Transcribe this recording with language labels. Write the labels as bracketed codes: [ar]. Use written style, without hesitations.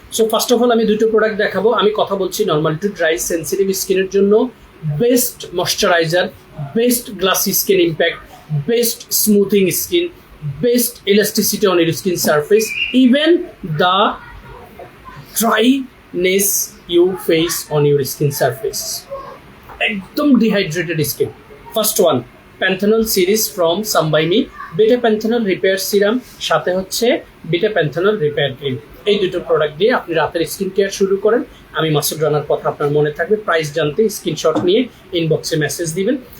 [en] so first of all [bn] আমি দুটো product দেখাবো। আমি কথা বলছি নর্মাল টু ড্রাই সেন্সিটিভ স্কিনের জন্য best moisturiser [en] Best glassy skin impact, best smoothing skin, best elasticity on your skin surface, even the dryness you face on your skin surface. [bn] একদম dehydrated skin. First one প্যান্থানল series from সামবাইমি, beta প্যান্থানল repair serum, সাথে হচ্ছে beta প্যান্থানল repair cream. এই দুটো product দিয়ে আপনি রাতের skin care শুরু করেন। আমি মাসুদ রানার কথা আপনার মনে থাকবে, প্রাইস জানতে স্ক্রিনশট নিয়ে ইনবক্সে মেসেজ দিবেন।